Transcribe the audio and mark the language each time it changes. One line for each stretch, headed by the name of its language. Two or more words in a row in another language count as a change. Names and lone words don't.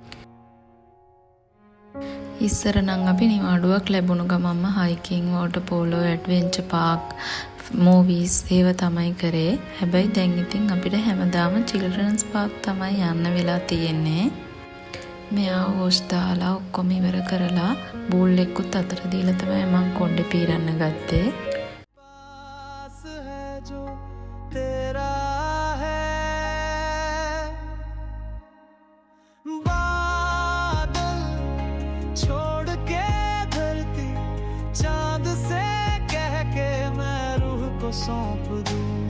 Sinhala: ඉස්සර නම් අපි නිවාඩුවක් ලැබුණු ගමන්ම
English: hiking, water polo, adventure park, movies
Sinhala: ඒව තමයි කරේ. හැබැයි දැන් ඉතින් අපිට හැමදාම
English: children's park
Sinhala: තමයි යන්න වෙලා තියෙන්නේ. මෙයා වොෂ් දාලා ඔක්කොම ඉවර කරලා බූල් එක්කුත් අතට දීලා තමයි මං කොණ්ඩේ පීරන්න ගත්තේ.
Hindi: पास है जो तेरा है, बादल छोड़ के धरती, चांद से कह के मैं रूह को सौंप दूं।